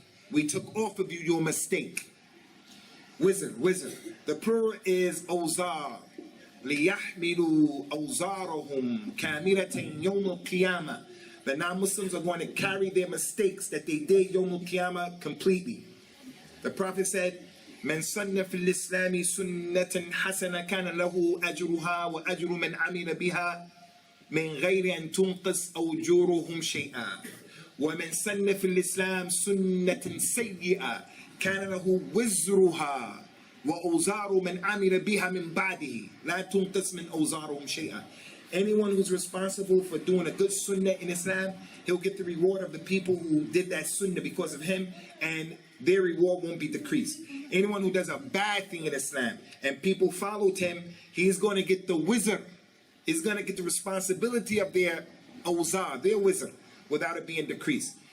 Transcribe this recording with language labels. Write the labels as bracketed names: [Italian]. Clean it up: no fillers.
[English] We took off of you your mistake. Wizard. The plural is awzar. [Arabic] لِيَحْمِلُوا أَوْزَارَهُمْ كَامِلَةً يَوْمَ الْقِيَامَةِ. [English] The non-Muslims are going to carry their mistakes that they did يوم القيامة completely. The Prophet said, [Arabic] من سن في الإسلام سنة حسنة كان له أجرها وأجر من عمل بها من غير أن تنقص أجورهم شيئا ومن سن في الإسلام سنة سيئة كان له وزرها وأوزار من عمل بها من بعده لا تنقص من أوزارهم شيئا. [English] Anyone who's responsible for doing a good sunnah in Islam, he'll get the reward of the people who did that sunnah because of him, and their reward won't be decreased. Anyone who does a bad thing in Islam and people followed him, he's going to get the wizard. He's going to get the responsibility of their awzar, their wizard, without it being decreased.